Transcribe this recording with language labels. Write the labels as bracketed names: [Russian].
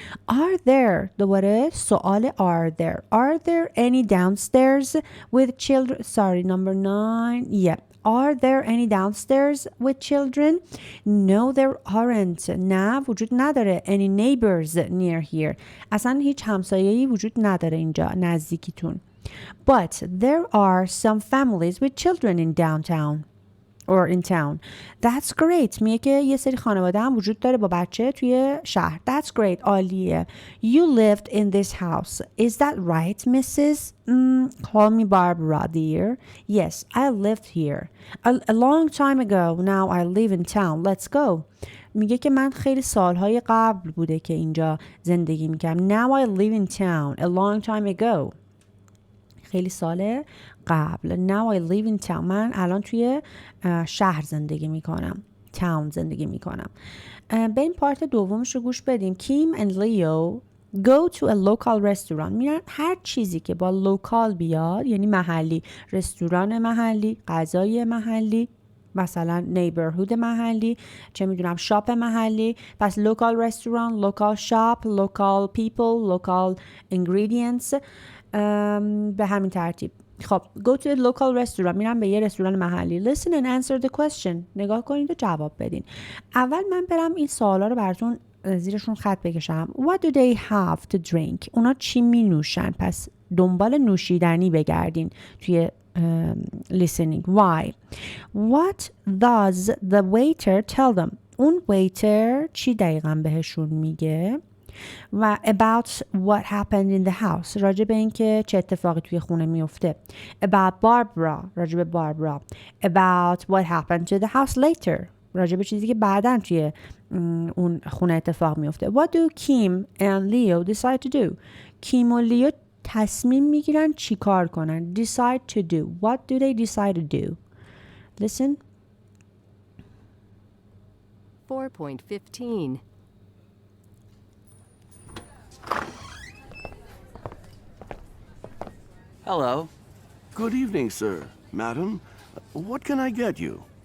[English] Are there [Persian] دوباره سوال [English] are there any downstairs with children? Sorry, number 9. Yeah. Are there any downstairs with children? No, there aren't. [Persian] نه وجود نداره. [English] Any neighbors near here. [Persian] اصلا هیچ همسایه‌ای وجود نداره اینجا نزدیکیتون. [English] But there are some families with children in downtown. Or in town. That's great. [Persian] میگه که یه سری خانواده هم وجود داره با بچه توی شهر. [English] That's great. [Persian] عالیه. [English] You lived in this house. Is that right, Mrs. Call me Barbara, dear. Yes, I lived here. A long time ago. Now I live in town. Let's go. [Persian] میگه که من خیلی سالهای قبل بوده که اینجا زندگی میکردم. [English] Now I live in town. A long time ago. [Persian] خیلی سال قبل. [English] Now I live in town. [Persian] من الان توی شهر زندگی میکنم. [English] town [Persian] زندگی میکنم. بریم پارت دومش رو گوش بدیم. [English] Kim and Leo go to a local restaurant. [Persian] میرن هر چیزی که با لوکال بیاد یعنی محلی، رستوران محلی، غذای محلی، مثلا نیبرهود محلی، چه میدونم شاپ محلی. [English] پس local restaurant, local shop, local people, local ingredients. [Persian] به همین ترتیب. خب [English] go to a local restaurant. [Persian] میرم به یه رستوران محلی. [English] Listen and answer the question. [Persian] نگاه کنید و جواب بدین. اول من برم این سوالا رو براتون زیرشون خط بکشم. [English] What do they have to drink? [Persian] اونا چی می نوشن؟ پس دنبال نوشیدنی بگردین توی listening. [English] Why? What does the waiter tell them? [Persian] اون waiter چی دقیقا بهشون میگه؟ و [English] about what happened in the house. [Persian] راجع به این که چه اتفاقی توی خونه میفته. [English] About Barbara. [Persian] راجع به باربرا. [English] About what happened to the house later. [Persian] راجع به چیزی که بعداً توی اون خونه اتفاق میفته. [English] What do Kim and Leo decide to do? [Persian] کیم و لیو تصمیم میگیرن چی کار کنن. [English] Decide to do. What do they decide to do? Listen. 4.15. Hello. Good evening, sir. Madam, what can I get you?